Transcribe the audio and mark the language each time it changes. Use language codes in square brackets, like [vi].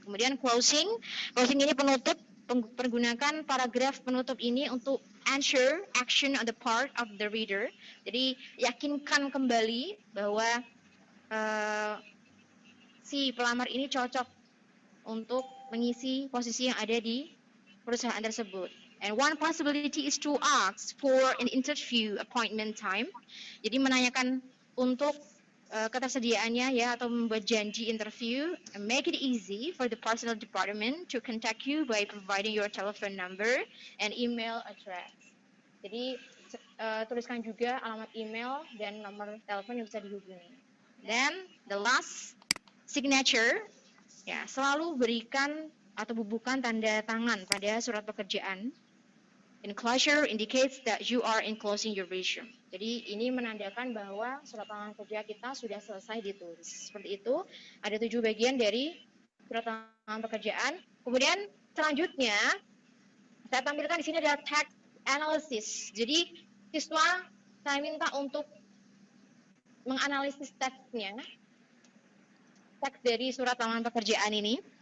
[id] Kemudian closing ini penutup. Pergunakan paragraf penutup ini untuk [en] ensure action on the part of the reader. [id] Jadi yakinkan kembali bahwa si pelamar ini cocok untuk mengisi posisi yang ada di perusahaan tersebut. [en] And one possibility is to ask for an interview appointment time. [id] Jadi menanyakan untuk ketersediaannya ya, atau membuat janji interview. [en] And make it easy for the personnel department to contact you by providing your telephone number and email address. [id] Jadi tuliskan juga alamat email dan nomor telepon yang bisa dihubungi. Dan [en] the last signature, [id] ya, selalu berikan atau bubuhkan tanda tangan pada surat pekerjaan. [en] Enclosure indicates that you are enclosing your resume. [id] Jadi ini menandakan bahwa surat lamaran kerja kita sudah selesai ditulis. Seperti itu, ada 7 bagian dari surat lamaran pekerjaan. Kemudian selanjutnya, saya tampilkan di sini adalah text analysis. Jadi siswa saya minta untuk menganalisis teksnya, teks dari surat lamaran pekerjaan ini.